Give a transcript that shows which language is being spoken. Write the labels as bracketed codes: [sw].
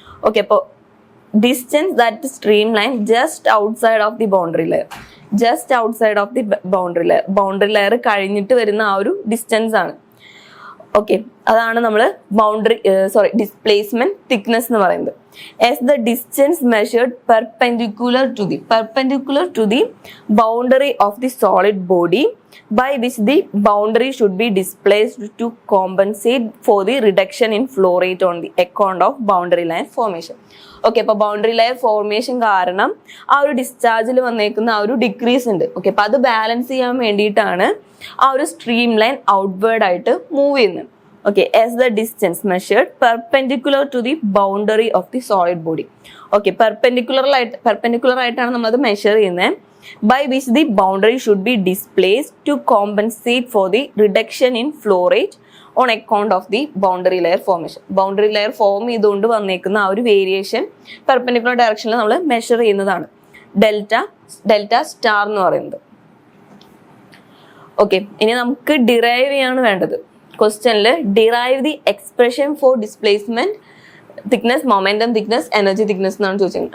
[ml] Okay, അപ്പോൾ [en] distance that streamline just outside of the boundary layer, just outside of the boundary layer [ml] കഴിഞ്ഞിട്ട് വരുന്ന ആ ഒരു distance ആണ്. ഓക്കെ, അതാണ് നമ്മൾ ഡിസ്പ്ലേസ്മെന്റ് തിക്നെസ് എന്ന് പറയുന്നത്. [en] As the distance measured perpendicular to the boundary of the solid body by which the boundary should be displaced to compensate for the reduction in flow rate on the account of boundary line formation. [ml] Okay, അപ്പോൾ boundary layer formation കാരണം ആ ഒരു ഡിസ്ചാർജിൽ വന്നേക്കുന്ന ആ ഒരു decrease ഉണ്ട്. Okay, അപ്പോൾ അത് ബാലൻസ് ചെയ്യാൻ വേണ്ടിയിട്ടാണ് ആ ഒരു സ്ട്രീം ലൈൻ ഔട്ട്വേർഡ് ആയിട്ട് മൂവ് ചെയ്യുന്നത്. [en] Okay, as the distance measured perpendicular to the boundary of the solid body. [ml] Okay, perpendicular ആയിട്ടാണ് നമ്മൾ അത് മെഷർ ചെയ്യുന്നത്. [en] By which the boundary should be displaced to compensate for the reduction in flow rate on account of the boundary layer formation. [ml] Boundary layer form ചെയ്തുകൊണ്ട് വന്നേക്കുന്ന ആ ഒരു variation perpendicular ഡയറക്ഷനിൽ നമ്മൾ മെഷർ ചെയ്യുന്നതാണ് ഡെൽറ്റ സ്റ്റാർ എന്ന് പറയുന്നത്. ഓക്കെ, ഇനി നമുക്ക് ഡിറൈവ് ചെയ്യാണ് വേണ്ടത്. ക്വസ്റ്റ്യനിൽ [en] derive the expression for displacement thickness, momentum thickness, energy thickness [ml] എന്നാണ് ചോദിച്ചത്.